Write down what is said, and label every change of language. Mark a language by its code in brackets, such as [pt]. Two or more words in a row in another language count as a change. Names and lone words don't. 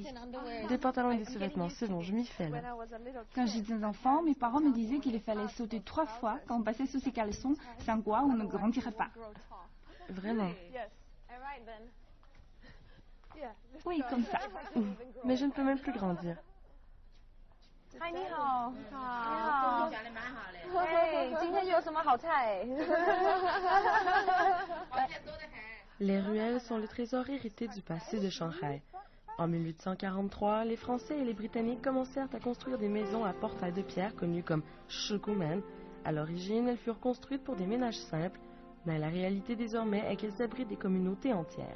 [fr] Des pantalons et des sous-vêtements, c'est bon, je m'y fais là. Quand j'étais un enfant, mes parents me disaient qu'il fallait sauter 3 fois quand on passait sous ses caleçons, sans quoi on ne grandirait pas. Vraiment? Oui, comme ça. Mais je ne peux même plus grandir. [zh] 嗨，你好。你好。讲的蛮好的。哎，今天又有什么好菜？ [fr] Les ruelles sont le trésor hérité du passé de Shanghai. En 1843, les Français et les Britanniques commencèrent à construire des maisons à portails de pierre connues comme shikumen. À l'origine, elles furent construites pour des ménages simples, mais la réalité désormais est qu'elles abritent des communautés entières.